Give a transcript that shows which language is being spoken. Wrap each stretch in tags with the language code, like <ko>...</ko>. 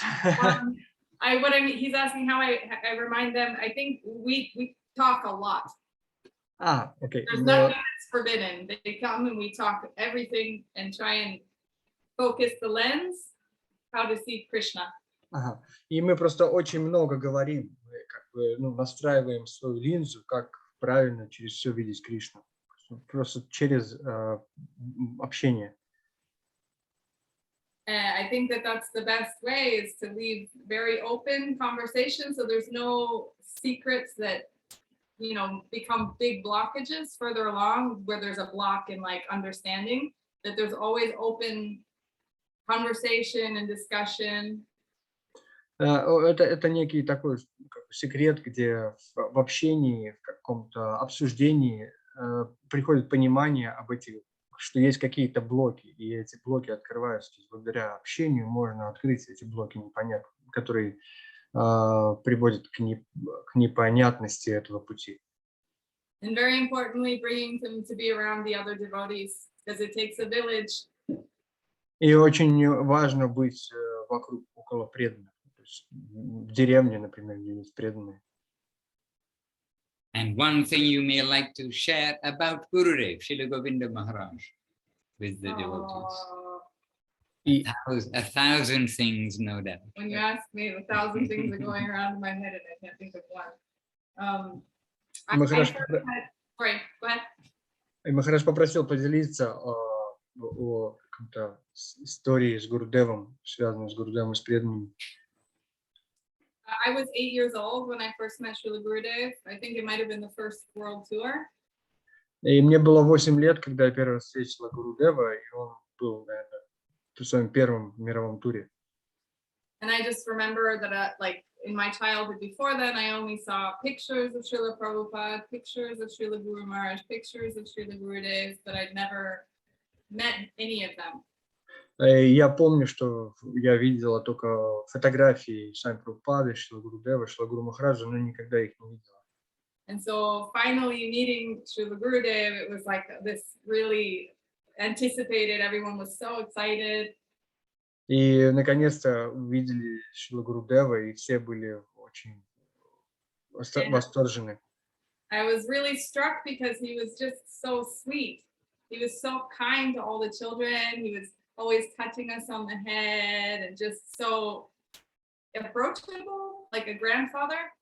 <en>What I mean, he's asking how I remind them. I think we talk a lot. Okay. There's nothing that's forbidden. They come and we talk everything and try and focus the lens, how to see Krishna.</en> <ru>И мы просто очень много говорим, мы как бы, настраиваем свою линзу, как правильно через все видеть Кришну. Просто через общение.</ru> <en>I think that that's the best way, is to leave very open conversation, so there's no secrets that, you know, become big blockages further along, where there's a block in like understanding, that there's always open conversation and discussion.</en> <ru>Это некий такой секрет, где в общении, в каком-то обсуждении приходит понимание об этих, что есть какие-то блоки, и эти блоки открываются. То есть благодаря общению можно открыть эти блоки непонятные, которые приводят к непонятности этого пути.</ru> <en>And very importantly, bringing them to be around the other devotees, because it takes a village.</en> <ru>И очень важно быть вокруг, около преданных. То есть в деревне, например, где есть преданные.</ru> <en>And one thing you may like to share about Gurudev, Srila Govinda Maharaj, with the devotees. A thousand things, no doubt. When you ask me, 1,000 things are going around in my head and I can't think of one.</en> <ru>Махарадж</ru> <en>Sorry, go ahead.</en> <ru>Махарадж попросил поделиться о какой-то истории с Гурудевом, связанной с Гурудевом и с преданными.</ru> <en>I was 8 years old when I first met Srila Gurudev. I think it might have been the first world tour.</en> <ru>И мне было 8 лет, когда я первый раз встретила Гурудева, и он был, наверное, в своем первом мировом туре.</ru> <en>And I just remember that, like, in my childhood before then, I only saw pictures of Srila Prabhupada, pictures of Srila Guru Maharaj, pictures of Srila Gurudev, but I'd never met any of them.</en> <ru>Я помню, что я видела только фотографии Шами Прабхупады, Шрила Гурудева, Шрила Гуру Махараджа, но никогда их не видела.</ru> <en>And so finally meeting Srila Gurudev, it was like this really anticipated, everyone was so excited.</en> <ru>И наконец-то увидели Шрила Гурудева, и все были очень восторжены.</ru> <en>I was really struck because he was just so sweet. He was so kind to all the children. He was always touching us on the head and just so approachable, like a grandfather.</en>